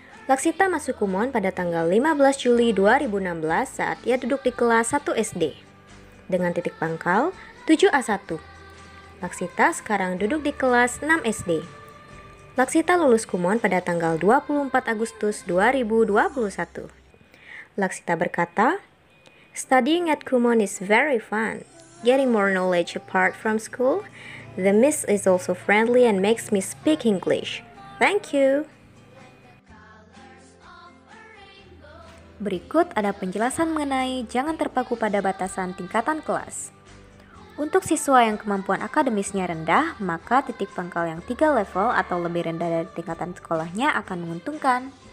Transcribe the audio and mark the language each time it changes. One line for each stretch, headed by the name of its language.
Indonesian: Laksita masuk Kumon pada tanggal 15 Juli 2016 saat ia duduk di kelas 1 SD dengan titik pangkal 7A1. Laksita sekarang duduk di kelas 6 SD. Laksita lulus Kumon pada tanggal 24 Agustus 2021. Laksita berkata,
English: "Studying at Kumon is very fun. Getting more knowledge apart from school. The miss is also friendly and makes me speak English. Thank you."
Indonesian: Berikut ada penjelasan mengenai jangan terpaku pada batasan tingkatan kelas. Untuk siswa yang kemampuan akademisnya rendah, maka titik pangkal yang 3 level atau lebih rendah dari tingkatan sekolahnya akan menguntungkan.